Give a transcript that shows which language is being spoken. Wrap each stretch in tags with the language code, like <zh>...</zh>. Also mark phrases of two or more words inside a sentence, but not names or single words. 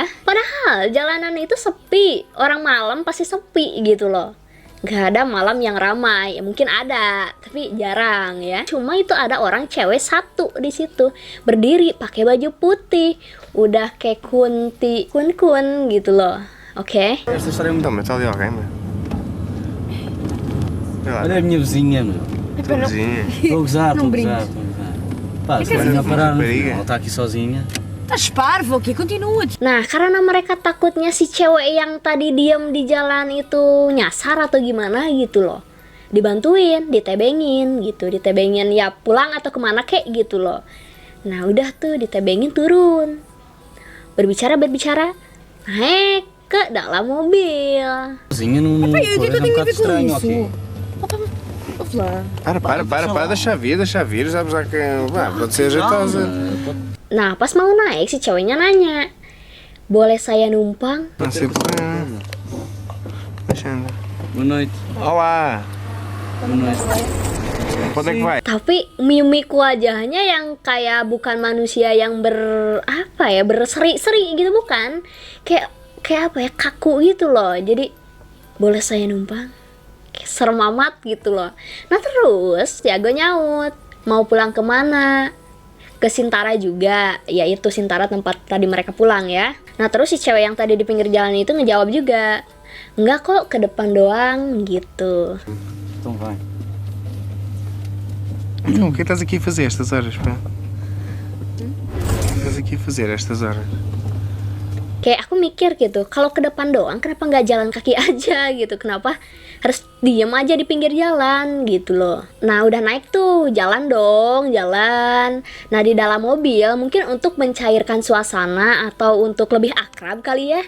<id>Padahal jalanan itu sepi, orang malam pasti sepi gitu loh. Gak ada malam yang ramai, ya, mungkin ada, tapi jarang ya. Cuma itu ada orang cewek satu di situ, berdiri pakai baju putih, udah kayak kun-kun gitu loh. Oke.</id> <pt>Esta história é muito... Toma, está ali alguém, meu. Olha a minha vizinha, meu. Tua vizinha. Estou a gozar, estou a gozar. Pá, se vai parar, rapariga. ela está aqui sozinha. Estás parvo, ok? Continua.</pt> <id>Nah, karena mereka takutnya si cewek yang tadi diem di jalan itu nyasar atau gimana gitu loh. Dibantuin, ditebengin gitu, ditebengin ya pulang atau kemana kek gitu loh. Nah, udah tuh ditebengin turun. Berbicara, naik ke dalam mobil.</id> <pt>Sozinha não Epá, e o que é que eu tenho a ver com estranho, isso? ok? Ouve lá. Para, deixa vir, sabes já que... pode ser ajeitosa.</pt> <id>Nah, pas mau naik si ceweknya nanya, boleh saya numpang?</id> <pt>Não sei porquê. Deixa andar. Boa noite. Olá, Boa noite. para onde é que vai?</pt> <id>Tapi mimik wajahnya yang kayak bukan manusia yang berseri-seri gitu, bukan? Kayak apa ya, kaku gitu loh. Jadi boleh saya numpang? Kayak serem amat gitu loh. Nah, terus Tiago nyaut, mau pulang kemana? Ke Sintara juga, yaitu Sintara tempat tadi mereka pulang ya. Nah, terus si cewek yang tadi di pinggir jalan itu ngejawab juga, enggak kok, ke depan doang gitu.</id> <pt>Então vai. Não, o que estás aqui a fazer estas horas, pá? estás aqui a fazer a estas horas?</pt> <id>Kayak aku mikir gitu, kalau ke depan doang kenapa nggak jalan kaki aja gitu, kenapa harus diem aja di pinggir jalan gitu loh. Nah udah naik tuh, jalan dong, jalan. Nah di dalam mobil mungkin untuk mencairkan suasana atau untuk lebih akrab kali ya.</id>